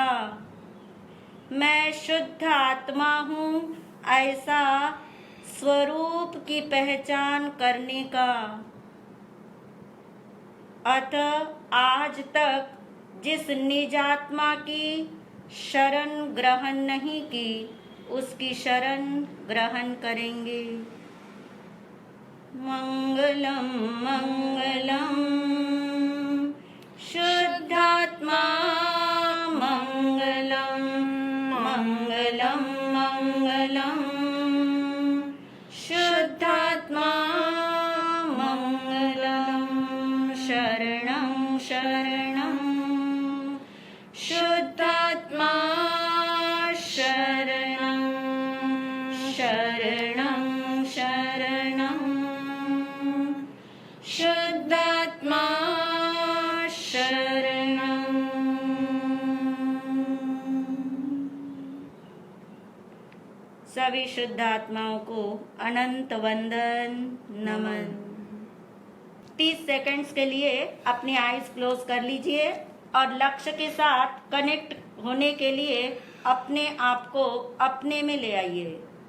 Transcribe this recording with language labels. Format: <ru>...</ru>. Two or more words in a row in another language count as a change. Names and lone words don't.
<hi>मैं शुद्ध आत्मा हूँ ऐसा स्वरूप की पहचान करने का। अतः आज तक जिस निज आत्मा की शरण ग्रहण नहीं की, उसकी शरण ग्रहण करेंगे।</hi> <sa>मंगलम मंगलम शुद्धात्मा, मंगलम मंगलम मंगलम शुद्धात्मा, मंगलम शरणं शरणं शुद्धात्मा, शरणं शरणं शरणं शुद्धात्मा, शरणं।</sa> <hi>सभी शुद्ध आत्माओं को अनंत वंदन नमन। 30 सेकंड्स के लिए अपनी</hi> <en>eyes close</en> <hi>कर लीजिए और लक्ष्य के साथ कनेक्ट होने के लिए अपने आप को अपने में ले आइए।</hi>